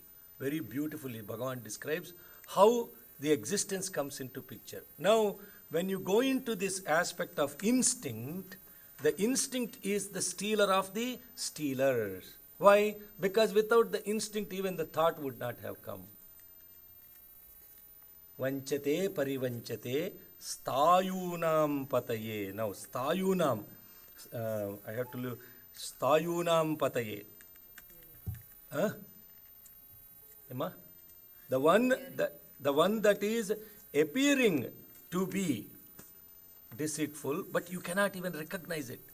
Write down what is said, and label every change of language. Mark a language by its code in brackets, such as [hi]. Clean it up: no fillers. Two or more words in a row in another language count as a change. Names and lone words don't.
[en] Very beautifully, Bhagavan describes how the existence comes into picture. Now, when you go into this aspect of instinct, the instinct is the stealer of the stealers. Why? Because without the instinct, even the thought would not have come. [sa] वञ्चते परिवञ्चते स्तायूनां पतये. [en] Now, stayunam, I have to look, [sa] स्तायूनां पतये. [en] Emma? The one that is appearing to be deceitful, but you cannot even recognize it.